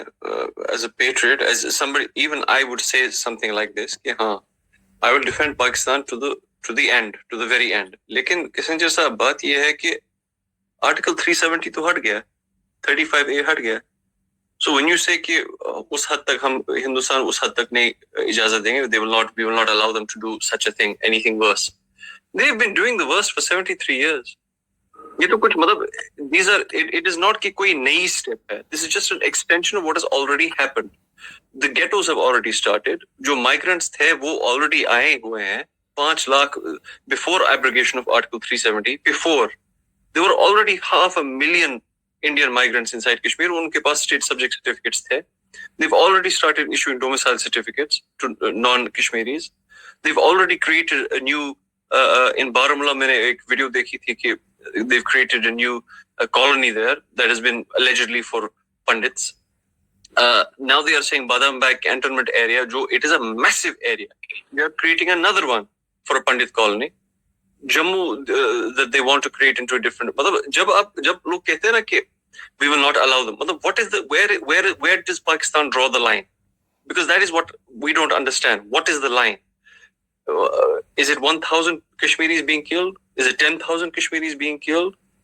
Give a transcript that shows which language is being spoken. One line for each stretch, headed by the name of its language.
English: as a patriot, as somebody, even I would say something like this
Hindi: कि हाँ,
English: I will defend Pakistan to the end, to the very end.
Hindi: लेकिन किशनजर साहब, बात ये है कि आर्टिकल 370 तो हट गया, 35A हट गया।
English: so when you say
Hindi: कि उस हद तक हम हिंदुस्तान उस हद तक नहीं इजाजत देंगे,
English: we will not allow them to do such a thing, anything worse. They've been doing the worst for 73 years.
Hindi: ये तो कुछ मतलब
English: it is not
Hindi: कि कोई नई स्टेप है.
English: This is just an extension of what has already happened. The ghettos have already started.
Hindi: जो migrants थे वो already आए हुए हैं.
English: 5 lakh before abrogation of Article 370. Before there were already 500,000 Indian migrants inside Kashmir.
Hindi: उनके पास state subject certificates थे.
English: They've already started issuing domicile certificates to non-Kashmiris. They've already created a new in Baramulla
Hindi: मैंने एक video देखी थी कि
English: they've created a new colony there that has been allegedly for Pandits. Now they are saying Badambag cantonment area, जो it is a massive area. They are creating another one for a Pandit colony. Jammu that they want to create into a different.
Hindi: मतलब जब लोग कहते हैं ना कि
English: we will not allow them. मतलब what is the where does Pakistan draw the line? Because that is what we don't understand. What is the line? Is it 1,000 Kashmiris being killed? Is it 10,000 Kashmiris being killed?